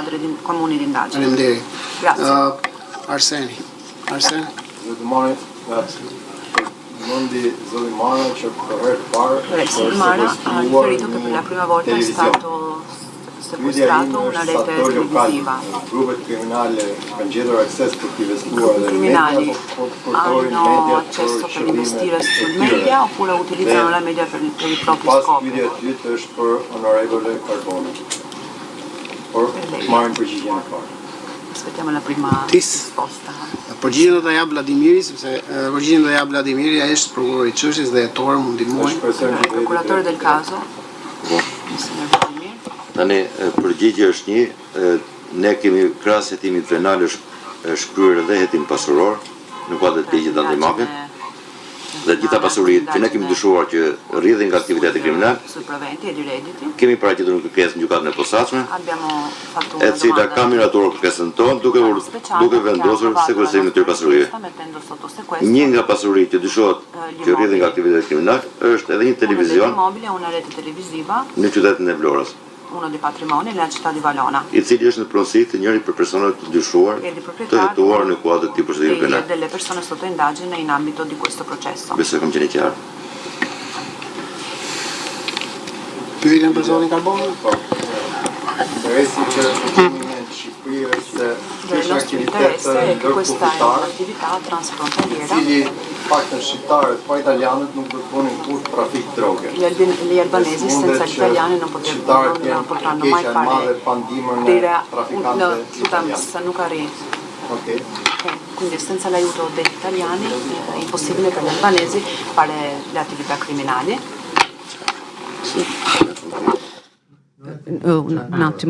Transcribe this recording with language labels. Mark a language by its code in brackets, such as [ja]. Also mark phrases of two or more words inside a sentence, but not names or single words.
[sq] Faleminderit. Arseni. Mundi Zoli Mara që për herë të parë [it] Zoli Mara ha riferito che per la prima volta è stato sequestrato una rete televisiva. [sq] Grupet kriminale kanë gjetur akses për të investuar [it] I criminali hanno accesso per investire sul media oppure utilizzano la media per i propri scopi. [sq] Pyetja e dytë është për Onorevole Carbone. Por marrim përgjigjen e parë. [it] Aspettiamo la prima risposta. [sq] Përgjigjen do ta jap Vladimiri, sepse përgjigjen do ta jap Vladimiri, ai është prokurori i çështjes dhe hetor mund ndihmoj. [it] Procuratore del caso. [sq] Tani përgjigje është një, ne kemi krahas hetimit penal është shkryer edhe hetim pasuror në kuadër të ligjit antimafie. Dhe gjitha pasuritë që ne kemi dyshuar që rrjedhin nga aktiviteti kriminal, kemi paraqitur në kërkesë në gjykatën e posaçme, e cila ka miratuar kërkesën tonë duke vendosur sekuestrimin e këtyre pasurive. Një nga pasuritë që dyshohet që rrjedhin nga aktiviteti kriminal është edhe një televizion në qytetin e Vlorës, [it] uno dei patrimoni nella città di Valona, [sq] i cili është në pronësi të njëri për personat të dyshuar të hetuar në kuadër të procedimit penal. [it] Delle persone sotto indagine in ambito di questo processo. [sq] Besoj kam qenë qartë. Pyetjen për zonin Carbone? Interesi që Shqipëri është [it] Il nostro interesse è che questa è un'attività transfrontaliera. [sq] Paktën shqiptarët pa italianët nuk do të bënin kurrë trafik droge. [it] Gli albanesi senza gli italiani non potranno mai fare tutta Sanukari. Quindi senza l'aiuto degli italiani è impossibile per gli albanesi fare le attività criminali. Un attimo.